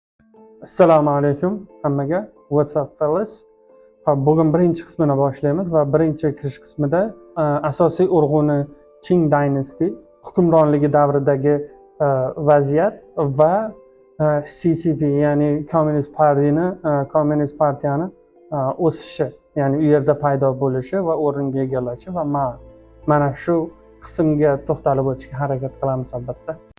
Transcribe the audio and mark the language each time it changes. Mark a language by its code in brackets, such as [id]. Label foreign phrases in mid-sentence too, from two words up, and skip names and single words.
[uz] Assalomu alaykum hammaga. [en] What's up fellas? [uz] Bugun birinchi qismini boshlaymiz va birinchi kirish qismida asosiy urg'uni Qing Dynasty hukmronligi davridagi vaziyat va CCP ya'ni Kommunist partiyani o'sishi, ya'ni u yerda paydo bo'lishi va o'ringa egallashi va mana shu qismga to'xtalib o'tishga harakat qilamiz albatta.